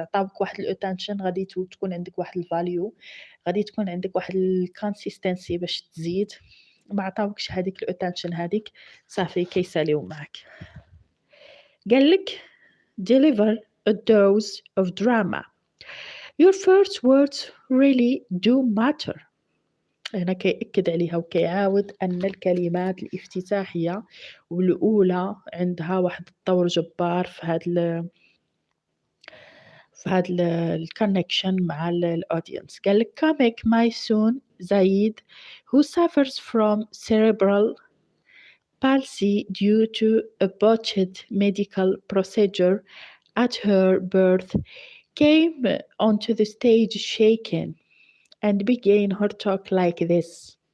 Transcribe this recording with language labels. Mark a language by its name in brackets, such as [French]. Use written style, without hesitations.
[Arabic] عطاوك واحد الاتنشن غادي تكون عندك واحد الفاليو، غادي تكون عندك واحد الكونسيستنسي باش تزيد. ما عطاوكش هذيك الاتنشن هذيك صافي كيساليو معك. قال لك [English] deliver a dose of drama. Your first words really do matter. [Arabic] هنا كيأكد عليها وكيعاود أن الكلمات الافتتاحية والأولى عندها واحد الدور جبار في هاد الكونكشن مع الأودينس. قال لك [English] comic Maysoon Zayid who suffers from cerebral palsy due to a botched medical procedure at her birth came onto the stage shaken and began her talk like this.